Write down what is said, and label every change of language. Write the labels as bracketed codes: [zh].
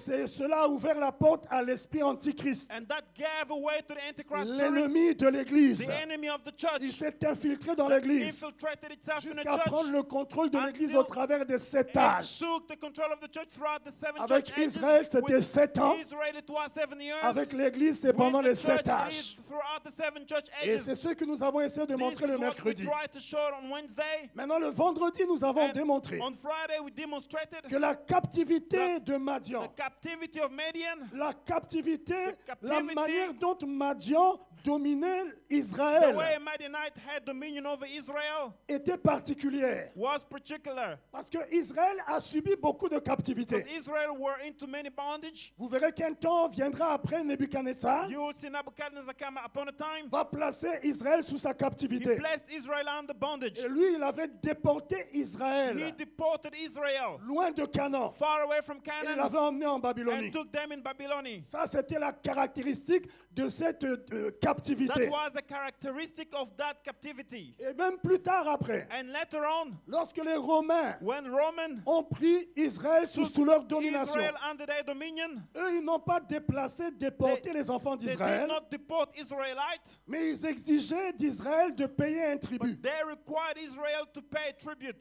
[fr] c'est cela a ouvert la porte à l'esprit antichrist, [en] And that gave way to the Antichrist spirit, [fr] l'ennemi de l'église. [en] the enemy of the church. [fr] Il s'est infiltré dans l'église [en] Infiltrated itself in the [fr] jusqu'à prendre [en] church. [fr] le contrôle de l'église [en] Until [fr] au travers des 7 [en] It [fr] âges. [en] took the control of the church throughout the 7 [fr] Avec [en] church ages. [fr] Israël, c'était [en] With [fr] 7 ans. [en] Israel, it was 7 years. [fr] Avec l'église, c'est [en] With [fr] pendant [en] the [fr] les [en] church, [fr] 7 âges. [en] it's throughout the 7 church [fr] Et [en] ages. [fr] c'est ce que nous avons essayé de [en] This [fr] montrer [en] is [fr] le [en] what we [fr] mercredi. [en] tried to show on Wednesday. [fr] Maintenant, le vendredi, nous avons [en] And [fr] démontré [en] on Friday, we demonstrated [fr] que la captivité de Madian, [en] the captivity of Midian, [fr] la captivité, [en] The [fr] la [en] captivity, [fr] manière dont Madian dominait [en] the way [fr] Israël [en] Midianite had dominion over Israel [fr] était particulière. [en] was particular. [fr] Parce que Israël a subi beaucoup de [en] Because [fr] captivité. [en] Israel were into many bondage. [fr] Vous verrez qu'un temps viendra après Nebuchadnezzar [en] You will see Nebuchadnezzar come upon a time. [fr] va placer Israël sous sa [en] He [fr] captivité. [en] placed Israel under bondage. [fr] Et lui, il avait déporté [en] He [fr] Israël [en] deported Israel [fr] loin de Canaan. [en] far away from [fr] Et il [en] Canaan [fr] l'avait emmené en [en] and [fr] Babylonie. [en] took them in Babylon. [fr] Ça, c'était la caractéristique de cette [en] That [fr] captivité. [en] was the characteristic of that captivity. [fr] Et même plus tard après, [en] And later on, [fr] lorsque les Romains [en] when Roman [fr] ont pris Israël sous leur domination, [en] Israel under their dominion, [fr] eux, ils n'ont pas déplacé, déporté les enfants [en] they did [fr] d'Israël, [en] not deport Israelites, [fr] mais ils exigeaient d'Israël de payer un tribut. [en] but they required Israel to pay tribute.